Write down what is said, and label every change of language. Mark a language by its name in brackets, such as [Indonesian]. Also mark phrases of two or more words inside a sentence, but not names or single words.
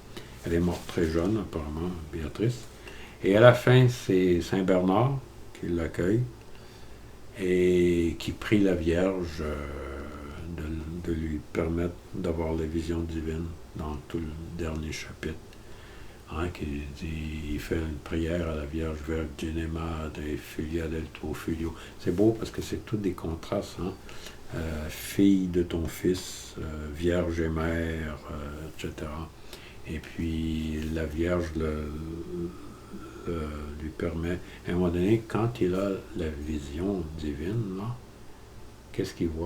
[French] Elle est morte très jeune, apparemment, Béatrice. Et à la fin, c'est Saint Bernard qui l'accueille et qui prie la Vierge de lui permettre d'avoir la vision divine dans tout le dernier chapitre. Hein, il fait une prière à la Vierge [Italian] Vergine Madre et Filia del tuo figlio. [French] C'est beau parce que c'est tous des contrastes. Hein? Fille de ton fils, Vierge et mère, etc. Et puis la Vierge lui permet, à un moment donné, quand il a la vision divine, là, qu'est-ce qu'il voit?